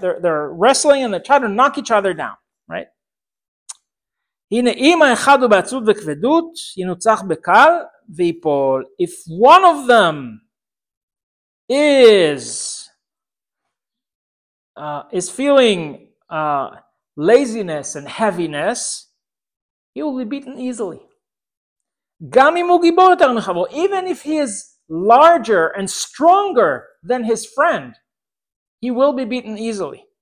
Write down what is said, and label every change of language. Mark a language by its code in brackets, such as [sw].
[en] They're wrestling and they're trying to knock each other down, right? [he] הנה, אם האחד הוא בעצות וכבדות, ינוצח בקל ויפול. [en] If one of them is feeling laziness and heaviness, he will be beaten easily. [he] גם אם הוא גיבור יותר מחברו, [en] even if he is larger and stronger than his friend, he will be beaten easily.